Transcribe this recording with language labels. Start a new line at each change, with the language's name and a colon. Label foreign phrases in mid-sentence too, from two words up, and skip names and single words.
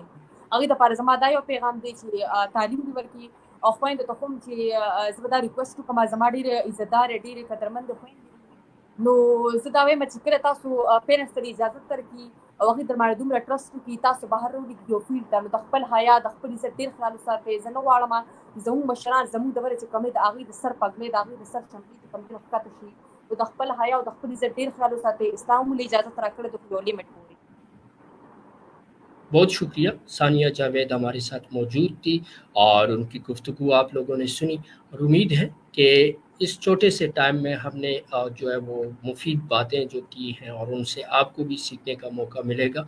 Pashto: هغوی دپاره زما دا یو پیغام دی چې تعلیم دې ورکړي, او خویندو ته هم چې زه به دا ریکویسټ وکړم, زما ډېرې عزتدارې ډېرې قدرمندې خویندې, نو زه دا وایم چې کله تاسو پیرنټس ته اجازت درکړي او هغوی در باندې دومره ټرسټ وکړي, تاسو بهر راولیږدي یو فیلډ ته, نو د خپل حیا د خپل عزت ډېر خیال وساتئ. زه نه غواړم زموږ مشران زموږ د ورې چې کوم دی د هغوی د سر پګړۍ, د هغوی د سر چمړې چې کوم دي ښکته شي, نو د خپل حیا او د خپل عزت ډېر خیال وساتئ. اسلام هم اجازت راکړې ده خو یو لیمټ پورې.
Urdu: بہت شکریہ. ثانیہ جاوید ہمارے ساتھ موجود تھی اور ان کی گفتگو آپ لوگوں نے سنی, اور امید ہے کہ اس چھوٹے سے ٹائم میں ہم نے جو ہے وہ مفید باتیں جو کی ہیں, اور ان سے آپ کو بھی سیکھنے کا موقع ملے گا.